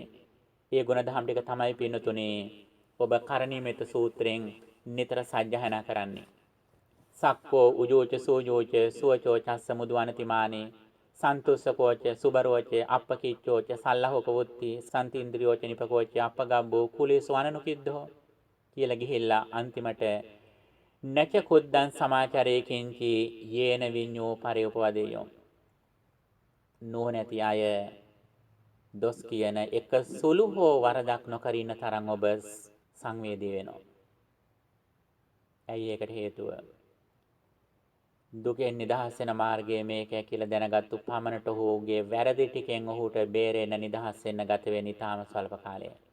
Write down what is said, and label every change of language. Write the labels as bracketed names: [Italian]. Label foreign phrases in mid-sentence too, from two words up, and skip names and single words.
[Sinhala] ඒ ගුණධම් ටික තමයි පින්නතුනේ ඔබ කරණීයමෙත සූත්‍රයෙන් නිතර සජ්ජහායනා කරන්නේ. [Pali] සක්කෝ උජෝච සෝජෝච සුවචෝ චස්ස මුදුවනතිමානේ සන්තුස්සකෝච සුබරෝච අප්පකිච්චෝච සල්ලහෝක වුත්ති සන්තින්ද්‍රියෝච නිපකෝච අප්පගබ්බෝ කුලේසු අනනුකිද්දෝ [Sinhala] කියලා ගිහිල්ලා අන්තිමට [Pali] නච කුද්දං සමාචරේකින්චි යේන විඤ්ඤෝ පරිඋපවදේයෝ [Sinhala] නොනැති අය දොස් කියන එක සුළු හෝ වරදක් නොකර ඉන්න තරම් ඔබ සංවේදී වෙනවා. ඇයි ඒකට හේතුව? දුකෙන් නිදහස් වෙන මාර්ගය මේකයි කියලා දැනගත්තු පමණට ඔහුගේ වැරදි ටිකෙන් ඔහුට බේරෙන්න නිදහස් වෙන්න ගත වෙන ඊටාම ස්වල්ප කාලයයි.